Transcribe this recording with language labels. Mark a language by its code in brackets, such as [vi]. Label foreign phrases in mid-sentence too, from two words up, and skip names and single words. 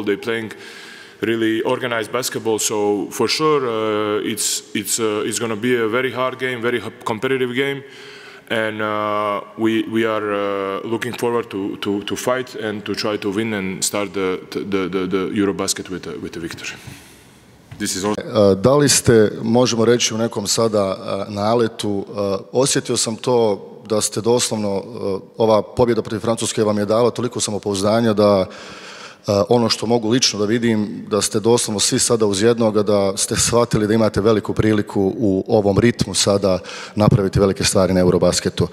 [en] They playing really organized basketball. So for sure, it's going to be a very hard game, very competitive game, and we are looking forward to fight and to try to win and start the Eurobasket with a victory. [bs] Da li ste, možemo reći u nekom sada naletu, osjetio sam to da ste doslovno, ova pobjeda protiv Francuske vam je dala toliko samopouzdanja da ono što mogu lično da vidim, da ste doslovno svi sada uz jednoga, da ste shvatili da imate veliku priliku u ovom ritmu sada napraviti velike stvari na Eurobasketu.